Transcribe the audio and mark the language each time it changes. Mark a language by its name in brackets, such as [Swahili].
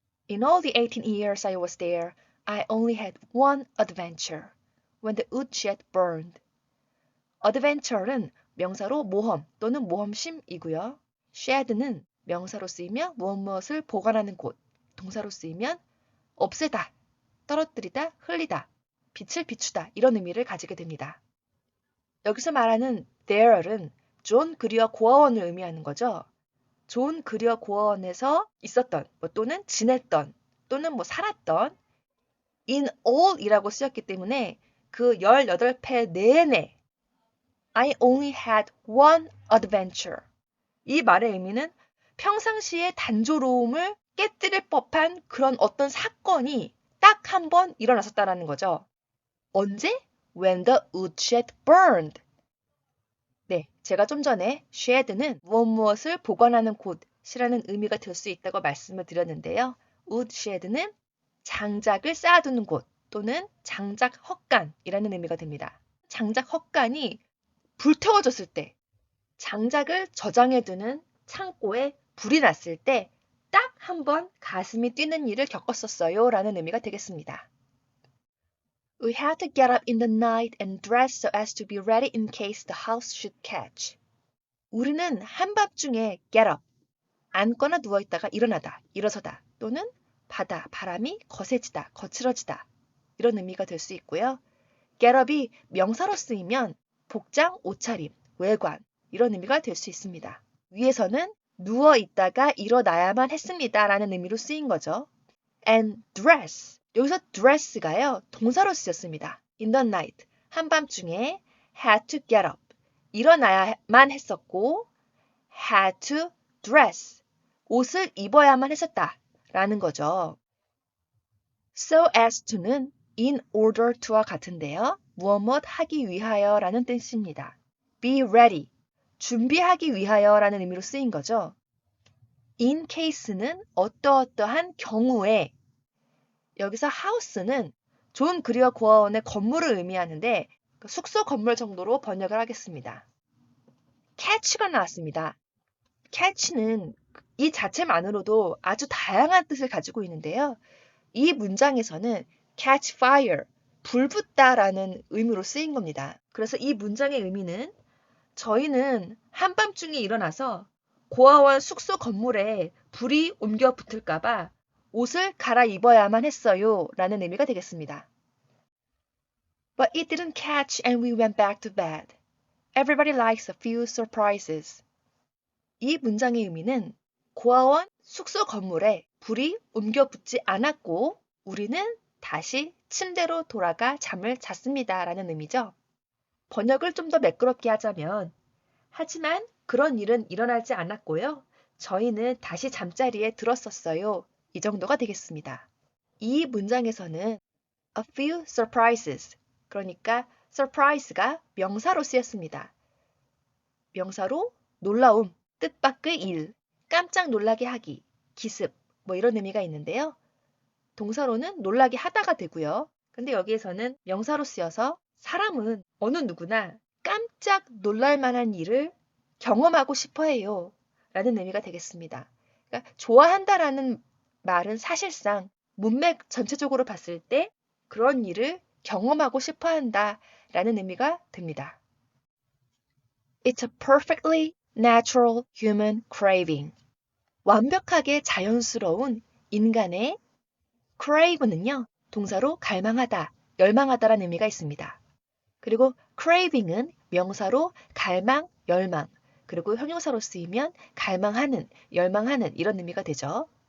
[English] In all the 18 years I was there, I only had one adventure. When the woodshed burned. [Korean] adventure는 명사로 모험 또는 모험심이고요. shed는 명사로 쓰이며 무엇을 보관하는 곳, 동사로 쓰이면 없애다, 떨어뜨리다, 흘리다, 빛을 비추다 이런 의미를 가지게 됩니다. 여기서 말하는 there은 존 그리어 고아원을 의미하는 거죠. 존 그리어 고아원에서 있었던 또는 지냈던 또는 살았던 in all이라고 쓰였기 때문에 그 18회 내내 [English] I only had one adventure. [Korean] 이 말의 의미는 평상시의 단조로움을 깨뜨릴 법한 그런 어떤 사건이 딱 한 번 일어났었다라는 거죠. 언제? [English] When the woodshed burned. [Korean] 네, 제가 좀 전에 shed는 무엇을 보관하는 곳이라는 의미가 될 수 있다고 말씀을 드렸는데요. woodshed는 장작을 쌓아두는 곳 또는 장작 헛간이라는 의미가 됩니다. 장작 헛간이 불태워졌을 때, 장작을 저장해두는 창고에 불이 났을 때 딱 한 번 가슴이 뛰는 일을 겪었었어요 라는 의미가 되겠습니다. [English] We had to get up in the night and dress so as to be ready in case the house should catch. [Korean] 우리는 한밤중에 get up, 앉거나 누워있다가 일어나다, 일어서다 또는 바람이 거세지다, 거칠어지다 이런 의미가 될 수 있고요. get up이 명사로 쓰이면 복장, 옷차림, 외관 이런 의미가 될 수 있습니다. 위에서는 누워있다가 일어나야만 했습니다 라는 의미로 쓰인 거죠. [English] And dress. [Korean] 여기서 [English] dress가요. [Korean] 동사로 쓰였습니다. [English] In the night. [Korean] 한밤중에 [English] had to get up. [Korean] 일어나야만 했었고 [English] had to dress. [Korean] 옷을 입어야만 했었다 라는 거죠. So as to는 in order to와 같은데요. 무엇 하기 위하여 라는 뜻입니다. [English] Be ready. [Korean] 준비하기 위하여 라는 의미로 쓰인 거죠. In case는 어떠어떠한 경우에 여기서 house는 존 그리어 고아원의 건물을 의미하는데 숙소 건물 정도로 번역을 하겠습니다. catch가 나왔습니다. catch는 이 자체만으로도 아주 다양한 뜻을 가지고 있는데요. 이 문장에서는 catch fire, 불붙다라는 의미로 쓰인 겁니다. 그래서 이 문장의 의미는 저희는 한밤중에 일어나서 고아원 숙소 건물에 불이 옮겨 붙을까봐 옷을 갈아입어야만 했어요 라는 의미가 되겠습니다. [English] But it didn't catch and we went back to bed. Everybody likes a few surprises. [Korean] 이 문장의 의미는 고아원 숙소 건물에 불이 옮겨 붙지 않았고 우리는 다시 침대로 돌아가 잠을 잤습니다 라는 의미죠. 번역을 좀 더 매끄럽게 하자면 하지만 그런 일은 일어나지 않았고요. 저희는 다시 잠자리에 들었었어요. 이 정도가 되겠습니다. 이 문장에서는 a few surprises, 그러니까 surprise가 명사로 쓰였습니다. 명사로 놀라움, 뜻밖의 일, 깜짝 놀라게 하기, 기습, 이런 의미가 있는데요. 동사로는 놀라게 하다가 되고요. 근데 여기에서는 명사로 쓰여서 사람은 어느 누구나 깜짝 놀랄 만한 일을 경험하고 싶어 해요. 라는 의미가 되겠습니다. 그러니까 좋아한다라는 말은 사실상 문맥 전체적으로 봤을 때 그런 일을 경험하고 싶어 한다 라는 의미가 됩니다. [English] It's a perfectly natural human craving. [Korean] 완벽하게 자연스러운 인간의 crave는요, 동사로 갈망하다, 열망하다라는 의미가 있습니다. 그리고 craving은 명사로 갈망, 열망, 그리고 형용사로 쓰이면 갈망하는, 열망하는 이런 의미가 되죠.